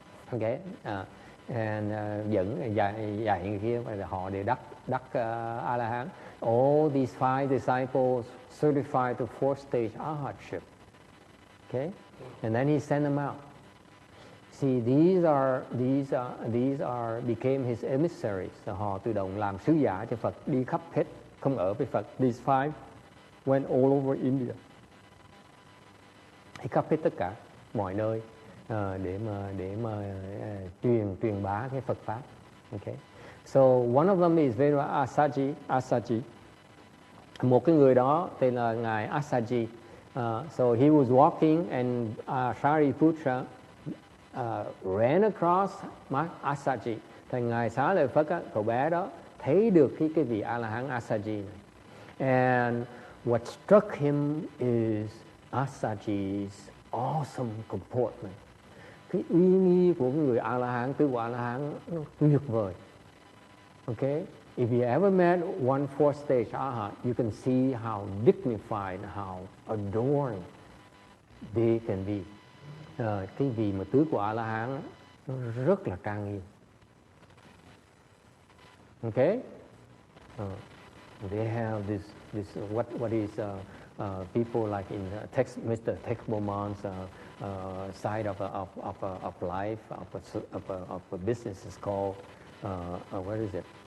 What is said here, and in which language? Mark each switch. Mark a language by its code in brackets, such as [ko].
[vi] Okay, and dẫn dạy người kia và họ đều đắc A-la-hán. [en] All these 5 disciples certified to 4th stage arhatship. Okay, and then he sent them out. See, these are became his emissaries. [vi] Họ tự động làm sứ giả cho Phật, đi khắp hết, không ở với Phật. [en] These 5 went all over India. [vi] Đi khắp hết tất cả mọi nơi. Để mà truyền bá cái Phật pháp. [en] Okay. So one of them is very Asaji. [vi] Một cái người đó tên là ngài Asaji. [en] So he was walking and Shariputra ran across Asaji. [vi] Thì ngài xá lợi Phất á, cậu bé đó thấy được cái vị A-la-hán Asaji này. [en] And what struck him is Asaji's awesome comportment. [vi] Cái uy nghi của người A-la-hán, tứ quả A-la-hán nó tuyệt vời. [en] Okay? If you ever met one 4th stage arhat, you can see how dignified, how adoring they can be. [vi] Cái vị mà tứ quả A-la-hán nó rất là trang nghiêm. [en] Okay? They have this what is people like in Mr. Tex Beaumont's side of life, of a business is called what is it?